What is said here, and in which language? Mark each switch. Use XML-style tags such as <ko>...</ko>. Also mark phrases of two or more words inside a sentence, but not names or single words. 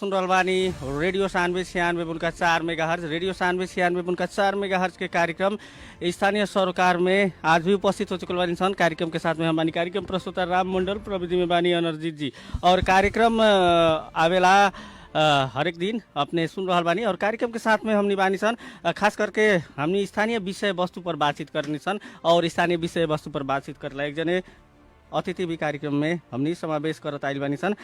<bho>सुन रहल बानी रेडियो 96.4 मेगाहर्ज। रेडियो 96.4 मेगाहर्ज के कार्यक्रम स्थानीय सरोकार में आज भी उपस्थित हो चुकल बानी सन। कार्यक्रम के साथ में हम बानी कार्यक्रम प्रस्तुता राम मंडल, प्रविधि में बानी अनरजीत जी। और कार्यक्रम आवेला हर एक दिन अपने सुन रहल बानी और कार्यक्रम के साथ में हमनी बानी सन। खास करके हमनी स्थानीय विषय वस्तु पर बातचीत करनी सन और स्थानीय विषय वस्तु पर बातचीत करला एक जने अतिथि भी कार्यक्रम में हमनी समावेश करत आइल बानी सन।</bho>